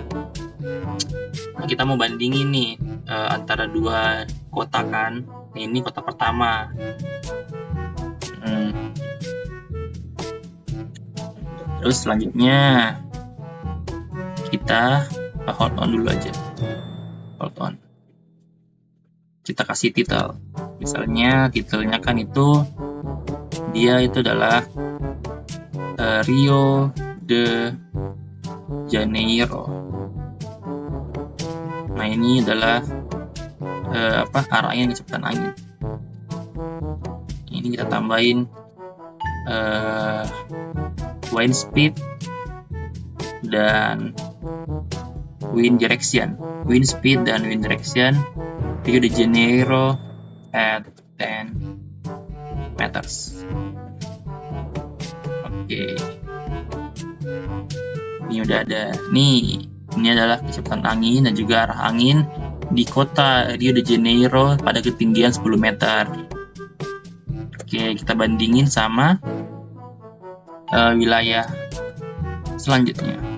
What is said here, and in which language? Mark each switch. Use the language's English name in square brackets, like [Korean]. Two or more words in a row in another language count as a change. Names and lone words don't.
[Indonesian] Nah, kita mau bandingin nih antara dua kota kan. Nah, ini kota pertama. Terus selanjutnya kita [English] hold on [Indonesian] dulu aja. [English] Hold on. [Indonesian] Kita kasih title. Misalnya titelnya kan itu dia itu adalah Rio de Janeiro. Nah, ini adalah arah angin, kecepatan angin. Ini kita tambahin [English] wind speed [Indonesian] dan [English] wind direction. Wind speed dan wind direction Rio de Janeiro at 10 meters. [Indonesian] Oke. Ini udah ada. Nih, ini adalah kecepatan angin dan juga arah angin di kota Rio de Janeiro pada ketinggian 10 meter. Oke, kita bandingin sama wilayah selanjutnya.